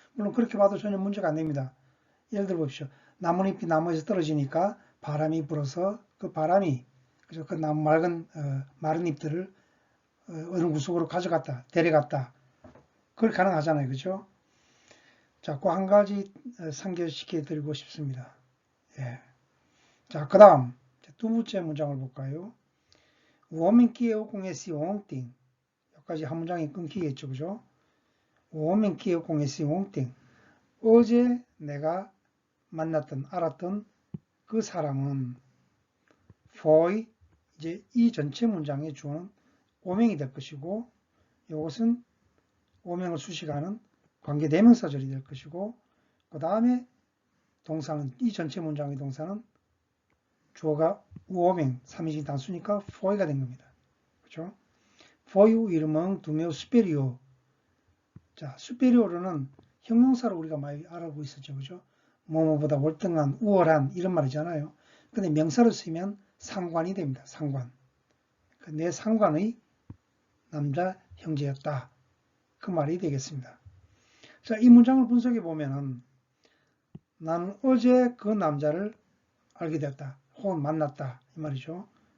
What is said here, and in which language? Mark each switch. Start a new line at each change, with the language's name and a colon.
Korean: 물론 그렇게 봐도 전혀 문제가 안 됩니다. 예를 들어 보십시오. 나뭇잎이 나무에서 떨어지니까 바람이 불어서 그 바람이 그 마른 잎들을 어느 구석으로 가져갔다, 데려갔다. 그걸 가능하잖아요. 그죠? 자, 그 한 가지 상기시켜 드리고 싶습니다. 예. 자, 그 다음 두 번째 문장을 볼까요?
Portuguese: O homem que eu conheci ontem.
Korean: 여기까지 한 문장이 끊기겠죠. 그죠?
Portuguese: O homem que eu conheci ontem.
Korean: 어제 내가 알았던 그 사람은 foi 이제 이 전체 문장의 주어는 오명이 될 것이고 이것은 오명을 수식하는 관계대명사절이 될 것이고 그 다음에 동사는 이 전체 문장의 동사는 주어가 우오명 3인칭 단수니까 foi가 된 겁니다. 그렇죠?
Portuguese: foi o irmão do meu superior.
Korean: 자, superior는 형용사로 우리가 많이 알아보고 있었죠. 그죠? 뭐뭐보다 월등한, 우월한 이런 말이잖아요. 근데 명사로 쓰면 상관이 됩니다. 상관. 내 상관의 남자 형제였다. 그 말이 되겠습니다. 자, 이 문장을 분석해 보면은 나는 어제 그 남자를 알게 됐다. 혹은 만났다. 이 말이죠.